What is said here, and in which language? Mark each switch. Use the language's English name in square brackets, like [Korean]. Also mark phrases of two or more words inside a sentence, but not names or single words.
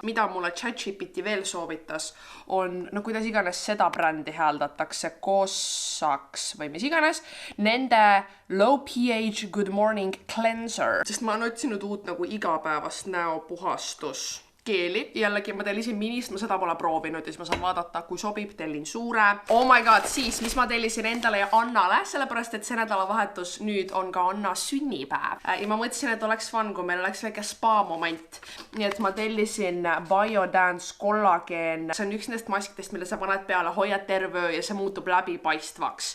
[Estonian] Mida mulle ChatGPT veel soovitas on, no kuidas iganes seda brändi hääldatakse, Kossaks või mis iganes, nende Low pH Good Morning Cleanser. Sest ma olen otsinud uut nagu igapäevast näopuhastus keeli. Jällegi ma tellisin minist, ma seda pole proovinud ja siis ma saan vaadata, kui sobib, tellin suure. [English] Oh my god, [Estonian] siis, mis ma tellisin endale ja Annale, sellepärast, et see nädalavahetus nüüd on ka Anna sünnipäev. Ja ma mõtlesin, et oleks fun, kui meil oleks väike spa moment. Nii et ma tellisin Biodance kollageen. See on üks nendest maskidest, mille sa paned peale, hoiad terve öö ja see muutub läbipaistvaks.